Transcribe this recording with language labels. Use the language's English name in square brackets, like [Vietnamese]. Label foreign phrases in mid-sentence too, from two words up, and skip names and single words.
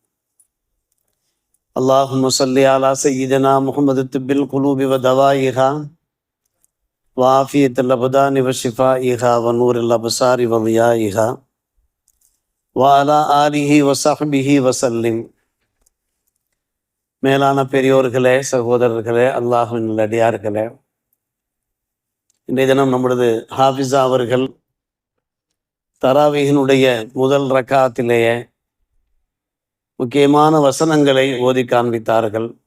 [Arabic] اللهم صل على سيدنا محمد طب القلوب ودوائها وعافية الأبدان وشفائها ونور الأبصار وضيائها وعلى آله وصحبه وسلم. [Tamil] மேலான பெரியோர்களே, சகோதரர்களே, அல்லாஹ்வின் நல்லடியார்களே, இன்றைய தினம் நம்முடைய ஹாஃபிஸா அவர்கள் தராவீஹினுடைய முதல் ரக்காத்திலேயே முக்கியமான வசனங்களை ஓதி காண்பித்தார்கள்.